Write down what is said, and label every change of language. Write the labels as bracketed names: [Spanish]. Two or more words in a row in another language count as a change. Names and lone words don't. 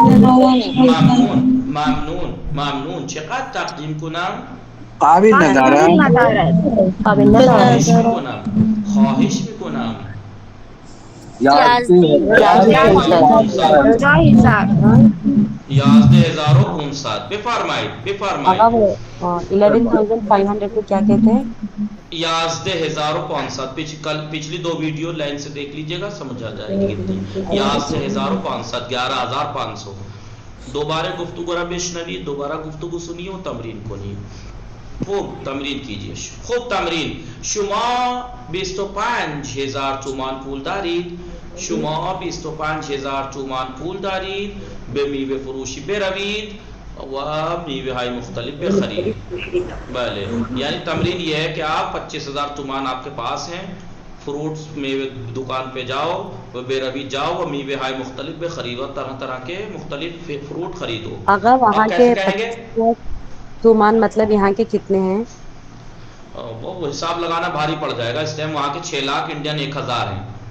[Persian] ممنون. چقدر تقدیم کنم؟ قابل ندارد. خواهش میکنم. 11,500. بفرمایید. [Urdu] آقا وہ 11,500 کو کیا کہتے ہیں؟ [Persian] 11,500. [Urdu] پچھلی 2 ویڈیو لائن سے دیکھ لیجئے گا, سمجھ آ جائے گی کتنی. [Persian] 11,500, 11,500. دوبارہ گفتگو را بشنوید, دوبارہ گفتگو سنیے و تمرین کنید. [Urdu] خوب تمرین کیجئے. خوب تمرین. [Persian] شما 25,000 تومان پول دارید. شما 25,000 تومان پول دارید. به میوه فروشی بروید و میوه های مختلف بخرید. [Urdu] بله, یعنی تمرین یہ ہے کہ آپ 25,000 تومان آپ کے پاس ہیں, فروٹس میوے دکان پہ جاؤ و بیروی جاؤ و [Persian] میوے های مختلف بخریدو, [Urdu] طرح طرح کے مختلف فروٹ خریدو. اگر وہاں کے تومان مطلب یہاں کے کتنے ہیں؟ وہ حساب لگانا بھاری پڑ جائے گا. اس ٹائم وہاں کے 6 لاکھ, انڈین 1,000 ہیں.